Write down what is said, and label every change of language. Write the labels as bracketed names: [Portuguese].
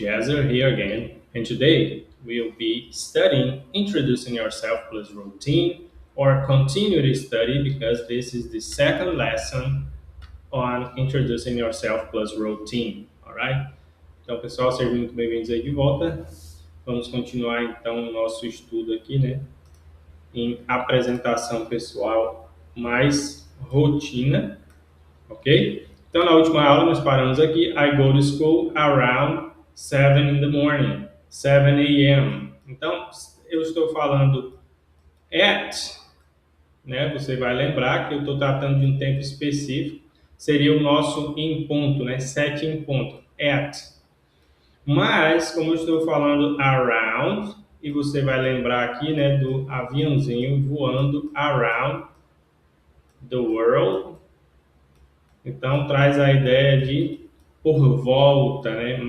[English] Jazzer here again, and today we'll be studying introducing yourself plus routine or continuity study because this is the second lesson on introducing yourself plus routine, alright? [Portuguese] Então, pessoal, sejam muito bem-vindos aí de volta. Vamos continuar então o nosso estudo aqui, né, em apresentação pessoal mais rotina, ok? Então, na última aula, nós paramos aqui. [English] I go to school around 7 in the morning, 7 a.m. [Portuguese] Então, eu estou falando at, né? Você vai lembrar que eu estou tratando de um tempo específico. Seria o nosso em ponto, né? 7 em ponto, at. Mas, como eu estou falando around, e você vai lembrar aqui, né, do aviãozinho voando [English] around the world, [Portuguese] então traz a ideia de por volta, né?